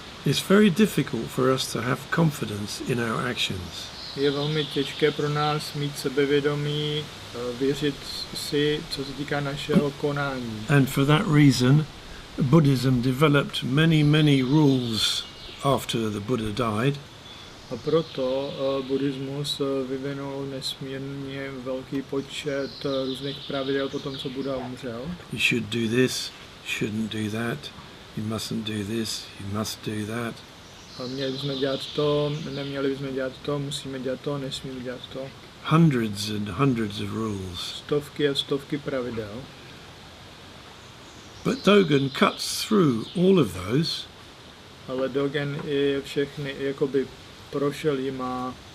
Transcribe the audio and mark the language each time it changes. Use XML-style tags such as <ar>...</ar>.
<en>It's very difficult for us to have confidence in our actions.</en> <cs>Je velmi těžké pro nás mít sebevědomí, věřit si, co se týká našeho konání.</cs> <en>And for that reason, Buddhism developed many rules after the Buddha died.</en> <cs>A proto buddhismus vyvinul nesmírně velký počet různých pravidel po tom, co Buddha umřel.</cs> <en>You should do this, shouldn't do that. You mustn't do this, you must do that.</en> <cs>A měli bychom dělat to, neměli bychom dělat to, musíme dělat to, nesmíme dělat to.</cs> <en>Hundreds and hundreds of rules.</en> <cs>Stovky a stovky pravidel.</cs> <en>But Dogen cuts through all of those</en> <cs>Ale Dogen je všechny jakoby prošel jima,</cs>